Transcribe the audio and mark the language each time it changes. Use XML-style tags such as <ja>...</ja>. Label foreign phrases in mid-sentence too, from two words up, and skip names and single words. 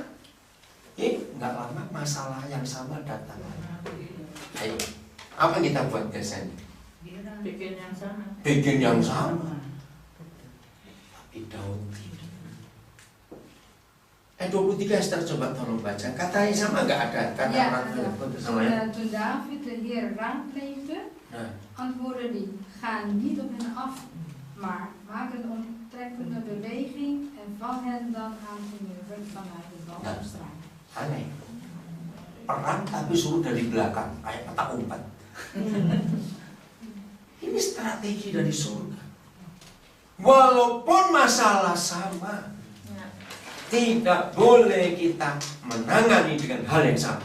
<id>Nggak lama masalah yang sama datang. Ayo, apa yang kita buat biasanya? Bikin yang sama. bikin yang sama. Tapi Daud tidak. 23 Esther, coba tolong baca. Katanya sama nggak ada kata Ja, orang itu sama ya?</id> <nl>Toen David de Heer raadpleegde,</nl> <id>Nah,</id> <nl>antwoordde hij: ga niet op hen af, maar maak een onttrekkende beweging en val hen dan aan de muren vanuit de balkenstraat.</nl> <id>aneh. Perang tapi suruh dari belakang, kayak petak umpet. Ini strategi dari surga. Walaupun masalah sama, tidak boleh kita menangani dengan hal yang sama.</id>